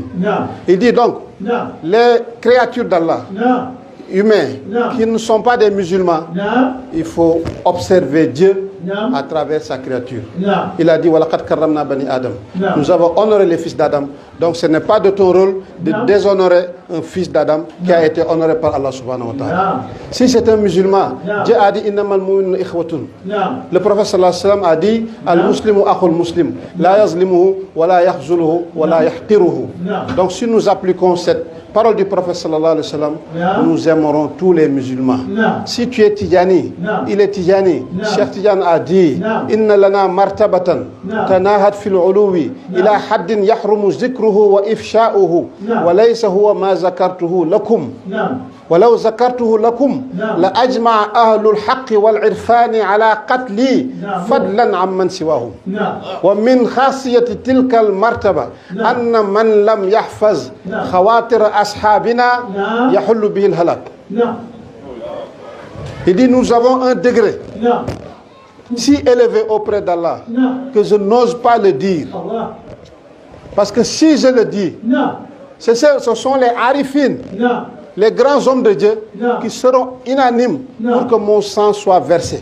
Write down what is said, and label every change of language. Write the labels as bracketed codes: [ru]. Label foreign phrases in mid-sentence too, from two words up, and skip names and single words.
[fr] Il dit donc, les créatures d'Allah, humains, qui ne sont pas des musulmans, il faut observer Dieu à travers sa créature. Il a dit, [ar] ولقد كرمنا بني آدم. [fr] Nous avons honoré les fils d'Adam. Donc ce n'est pas de ton rôle de déshonorer un fils d'Adam qui a été honoré par Allah [ar] سبحانه وتعالى. [fr] Si c'est un musulman, Dieu a dit, [ar] إنما المؤمنون إخوة. [fr] Le prophète [ar] صلى الله عليه وسلم [fr] a dit, [ar] المسلم أخو المسلم لا يظلمه ولا يخذله ولا يحقره. [fr] Donc si nous appliquons cette parole du prophète [ar] صلى الله عليه وسلم, [fr] nous aimerons tous les musulmans. Si tu es Tidjani, il est Tidjani. Cheikh Tidjane a dit, [ar] إن لنا مرتبة تناهت في العلو إلى حد يحرم ذكره وإفشاؤه وليس هو ما ذكرته لكم. ولو ذكرته لكم لأجمع أهل الحق والعرفان على قتلي فضلا عمن سواهم ومن خاصية تلك المرتبة أن من لم يحفظ خواطر أصحابنا يحل به الهلاك. [fr] Il dit nous avons un degré si élevé auprès d'Allah que je n'ose pas le dire. Parce que si je le dis, ce sont les arifines, les grands hommes de Dieu qui seront unanimes pour que mon sang soit versé.